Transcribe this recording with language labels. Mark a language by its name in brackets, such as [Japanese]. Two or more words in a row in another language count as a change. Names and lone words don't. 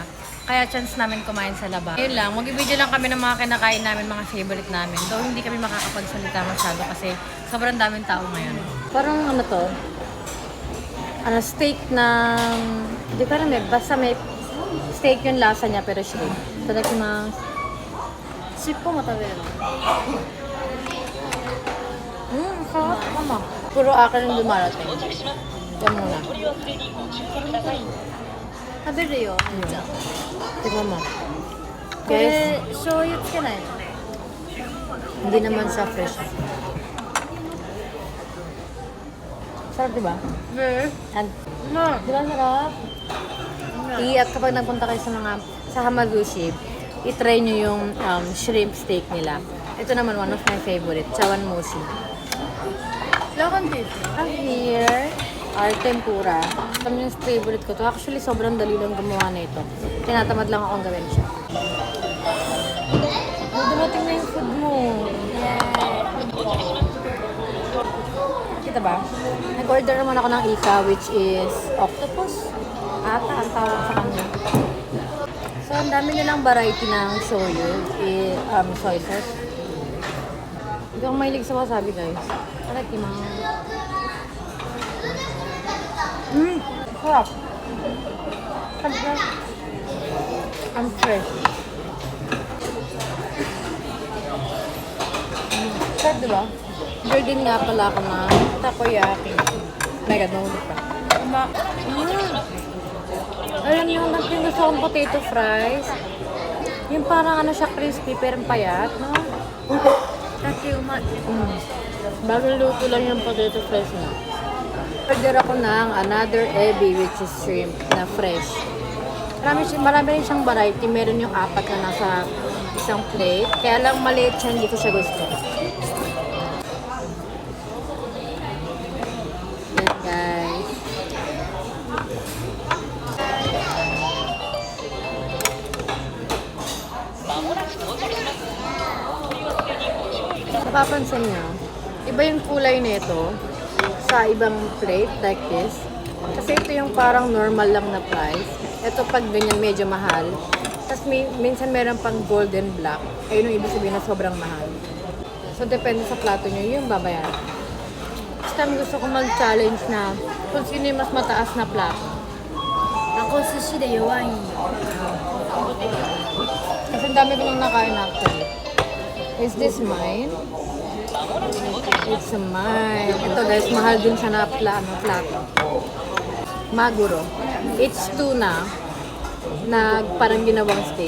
[Filipino] Kaya chance namin kumain sa labas. Yun lang, mag-video lang kami ng mga kinakain namin, mga favorite namin. Though hindi kami makakapagsalita masyado kasi sobrang daming tao ngayon. Parang ano to? Steak ng... Hindi ko alam eh. Basta may steak yung lasa niya pero shrimp. Tadakimasu. [Japanese] 尻尾も食べるの [Filipino] Sarap naman. Puro akin yung dumarating. Yan muna. [Japanese] 食べるよめっちゃ [Filipino] Tignan mo. [Japanese] これ醤油つけないの [Filipino] Hindi naman siya fresh. Sarap diba? And, diba sarap? At kapag nagpunta kayo sa Hamazushi, i-try nyo yung shrimp steak nila. Ito naman [English] one of my favorite, [Filipino] chawan mushi. ラガンティー [English] And here, our tempura. [Filipino] Ito yung favorite ko to. Actually, sobrang dali lang gumawa na ito. Tinatamad lang akong gawin siya. Dumating na yung food mo. Kita ba? Nag-order naman ako ng ika, [English] which is octopus. [Filipino] Ata ang tawag sa kanya. So, ang dami nilang variety ng shoyu, [English] soy sauce. [Filipino] Hindi ako mahilig sa wasabi, guys. Tadakimasu. Sarap. Sarap. Ang fresh. Sarap, diba? Virgin nga pala ako na takoyaki. [English] Oh my God, [Filipino] mahulog pa. Alam niyo, yung gusto kong potato fries. Yung parang ano siya, crispy pero payat, no? [Japanese] だけうまい [Filipino] Bagong luto lang yung potato fries na. Order ako ng another ebi, [English] which is shrimp [Filipino] na fresh. Marami rin siyang variety. Meron yung 4 na nasa isang plate. Kaya lang maliit siya, hindi ko siya gusto. Yan, guys. Napapansin nyo, iba yung kulay nito sa ibang plate [English] like this. [Filipino] Kasi ito yung parang normal lang na price. Ito pag ganyan medyo mahal. Tapos minsan meron pang [English] golden black. [Filipino] Ayun yung ibig sabihin na sobrang mahal. So depende sa plato nyo, yung babayaran. [English] This time [Filipino] gusto ko mag-challenge na kung sino yung mas mataas na plato. [Japanese] ako sushi de弱いんよ [Filipino] Kasi ang dami ko nang nakain actually. [English] Is this mine? It's mine. [Filipino] Ito guys, mahal din siya na plato. Maguro. [English] It's tuna [Filipino] na parang ginawang steak.